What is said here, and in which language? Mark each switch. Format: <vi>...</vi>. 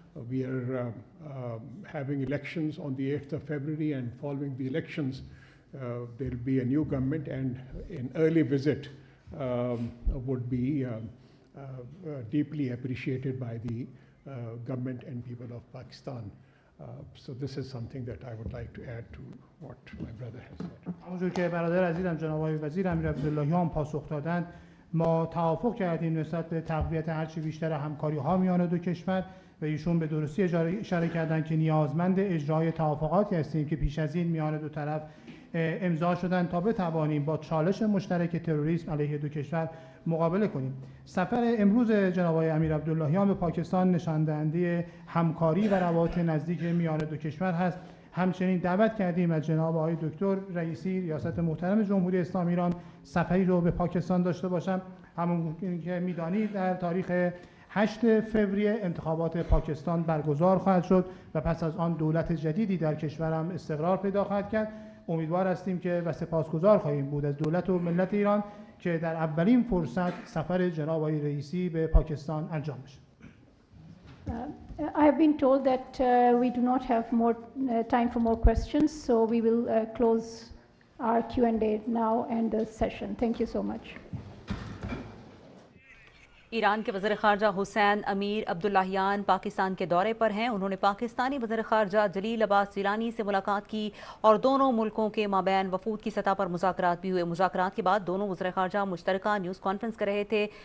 <en>We are having elections on the 8th of February, and following the elections, there will be a new government, and an early visit would be deeply appreciated by the government and people of Pakistan. So this is something that I would like to add to what my brother has said.</en> <fa>همونجور که برادر عزیزم جناب آقای وزیر امیر عبداللهیان پاسخ دادند، ما توافق کردیم نسبت به تقویت هرچی بیشتر همکاری ها میان دو کشور و ایشون به درستی اشاره کردند که نیازمند اجرای توافقاتی هستیم که پیش از این میان دو طرف امضا شدن تا بتوانیم با چالش مشترک تروریسم علیه دو کشور مقابله کنیم. سفر امروز جناب آقای امیر عبداللهیان به پاکستان نشان دهنده همکاری و روابط نزدیک میان دو کشور هست. همچنین دعوت کردیم از جناب آقای دکتر رئیسی ریاست محترم جمهوری اسلامی ایران سفری رو به پاکستان داشته باشم. همون که میدانید در تاریخ 8 فوریه انتخابات پاکستان برگزار خواهد شد و پس از آن دولت جدیدی در کشورم استقرار پیدا خواهد کرد. امیدوار هستیم که و سپاسگزار خواهیم بود از دولت و ملت ایران که در اولین فرصت سفر جناب آقای رئیسی به پاکستان انجام بشه.</fa> <en>I have been told that we do not have more time for more questions, so we will close our Q&A now and the session. Thank you so much.</en> <hi>Iran के वज़ीर ख़ारजा हुसैन अमीर Abdollahian Pakistan के दौरे पर हैं। उन्होंने पाकिस्तानी वज़ीर ख़ारजा जलील अब्बास जिलानी से मुलाकात की और दोनों मुल्कों के माबैन वफूद की सतह पर मुज़ाकरात भी हुए। मुज़ाकरात के बाद दोनों वज़ीर ख़ारजा मुश्तरका न्यूज़ कॉन्फ्रेंस कर रहे थे।</hi>